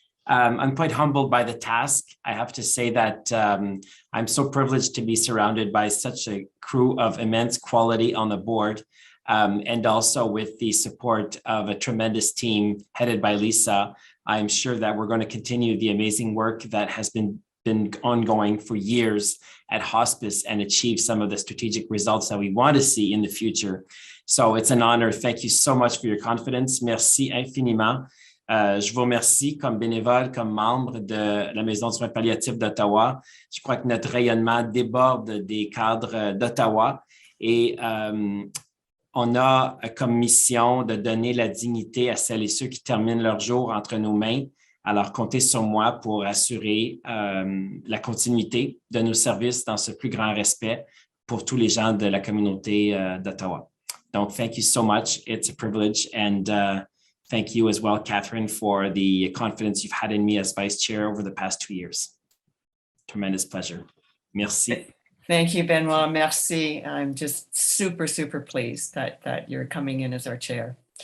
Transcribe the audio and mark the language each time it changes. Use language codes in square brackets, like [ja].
[en] I'm quite humbled by the task. I have to say that I'm so privileged to be surrounded by such a crew of immense quality on the board, and also with the support of a tremendous team headed by Lisa. I'm sure that we're going to continue the amazing work that has been ongoing for years at hospice and achieve some of the strategic results that we want to see in the future. So it's an honor. Thank you so much for your confidence. [fr] Merci infiniment. Je vous remercie comme bénévole, comme membre de la Maison de soins palliatifs d'Ottawa. Je crois que notre rayonnement déborde des cadres d'Ottawa et on a comme mission de donner la dignité à celles et ceux qui terminent leur jour entre nos mains. Alors, comptez sur moi pour assurer la continuité de nos services dans ce plus grand respect pour tous les gens de la communauté d'Ottawa. [en] Donc, thank you so much. It's a privilege. And thank you as well, Catherine, for the confidence you've had in me as vice chair over the past 2 years. Tremendous pleasure. Merci. Thank you, Benoit. Merci. I'm just super, super pleased that you're coming in as our chair.